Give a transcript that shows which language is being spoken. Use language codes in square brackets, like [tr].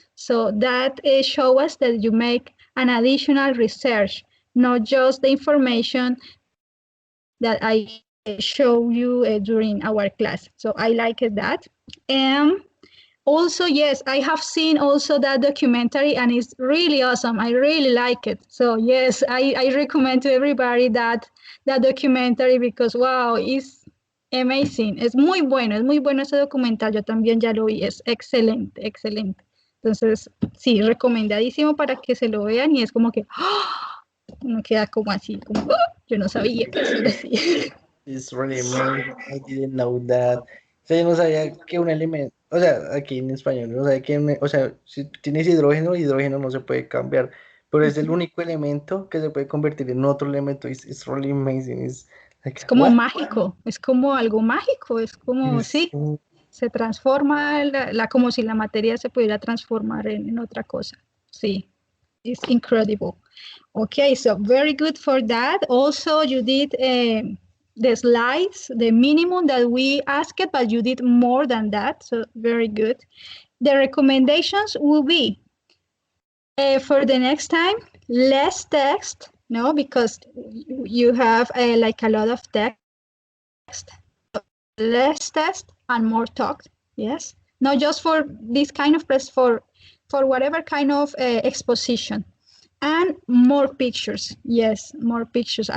[en] So that show us that you make an additional research, not just the information that I show you during our class. So I like that. And also, yes, I have seen also that documentary and it's really awesome. I really like it. So yes, I recommend to everybody that documentary because wow, it's amazing. [es] Es muy bueno ese documental. Yo también ya lo vi, es excelente, excelente. Entonces, sí, recomendadísimo para que se lo vean y es como que ¡ah! Uno queda como así, como ¡ah! Yo no sabía que eso era así. [en] It's really amazing. I didn't know that. [es] O sea, yo no sabía que un elemento, o sea, aquí en español, no sabía que, o sea, si tienes hidrógeno, hidrógeno no se puede cambiar, pero es el único elemento que se puede convertir en otro elemento. [en] It's really amazing. It's like, [es] Es como [en] what? [es] mágico, es como algo mágico, es como, [en] It's [es] sí, se transforma, como si la materia se pudiera transformar en otra cosa. [en] Sí, it's incredible. Okay, so very good for that. Also, you did the slides, the minimum that we asked, but you did more than that, so very good. The recommendations will be for the next time, less text, no, because you have like a lot of text, less text and more talk, yes, not just for this kind of press, for whatever kind of exposition, and more pictures, yes, more pictures.